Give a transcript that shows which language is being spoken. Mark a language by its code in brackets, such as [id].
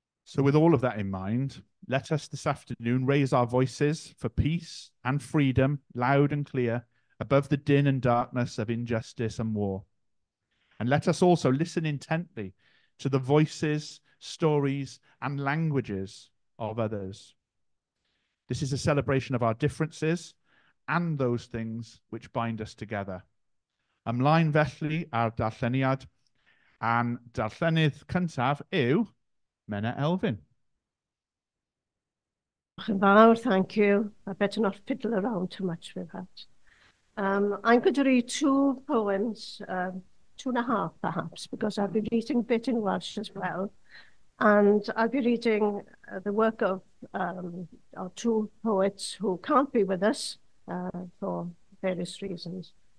[en] So with all of that in mind, let us this afternoon raise our voices for peace and freedom, loud and clear, above the din and darkness of injustice and war. And let us also listen intently to the voices, stories, and languages of others. This is a celebration of our differences and those things which bind us together. [cy] Ymlaen felly ar darlleniad, a'n darllenydd cyntaf yw Menna Elfyn. [en] Thank you. I better not fiddle around too much with that. I'm going to read two poems, 2.5 perhaps, because I'll be reading a bit in Welsh as well. And I'll be reading the work of our two poets who can't be with us for various reasons.